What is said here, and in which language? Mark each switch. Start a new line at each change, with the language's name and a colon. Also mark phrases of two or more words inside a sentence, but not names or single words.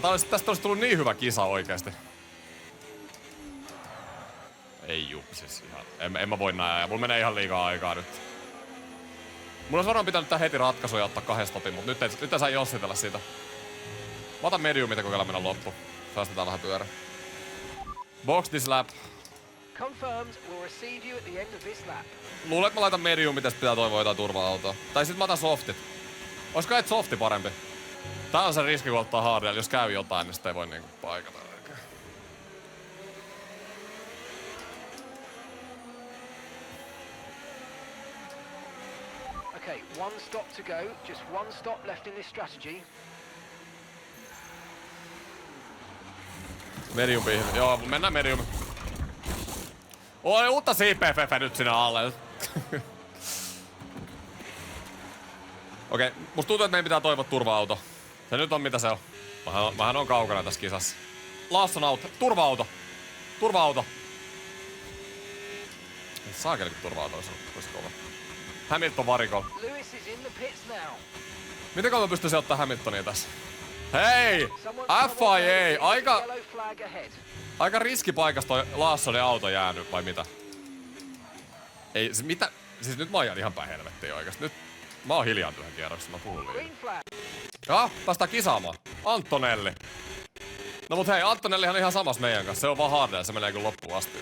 Finnish: Tästä olisi tullut niin hyvä kisa oikeesti. Ei juu, siis ihan. En mä voi näin. Mulla menee ihan liikaa aikaa nyt. Mulla olisi varmaan pitänyt tää heti ratkaisuja ottaa 2 stopin, mut nyt ei saa jossitella siitä. Mä otan mediumita kokeilla mennä loppu. Säästetään vähän pyörä.
English: Box this lap. Confirmed, we'll receive you at the end of this lap.
Finnish: Luulen, että mä laitan mediumit ja sit pitää toivoa jotain turva-autoa. Tai sit mä otan softit. Oisko et softi parempi? Tää on se riski, kun ottaa hardilla. Jos käy jotain, niin sit ei voi niinku paikata.
English: Okay, 1 stop to go. Just 1 stop left in this strategy.
Finnish: Medium pihvi. Joo, mennään medium. Oi, uutta CPFF nyt sinä alle. Okei, musta tuntuu, että meidän pitää toivoa turva-auto. Se nyt on mitä se on. Mähän on kaukana tässä kisassa. Lawson auto. Turva-auto. Turva-auto. Saakeli kun turva-auto olisi kova. Hamilton varikolla.
English: Lewis is in the pits now.
Finnish: Miten kauan mä pystyisin ottaa Hamiltonia tässä? Hei! FIA!
English: Yellow flag ahead.
Finnish: Aika riskipaikasta toi Lawsonin auto jäänyt, vai mitä? Ei, se mitä? Siis nyt mä ajan ihan päin helvettiin oikeesti. Nyt mä oon hiljaa yhden kierroksen, mä puhun liian.
English: Green flag.
Finnish: Päästään kisaamaan. Antonelli. No mut hei, Antonellihan on ihan samassa meidän kanssa. Se on vaan hardella, se menee kyllä loppuun asti.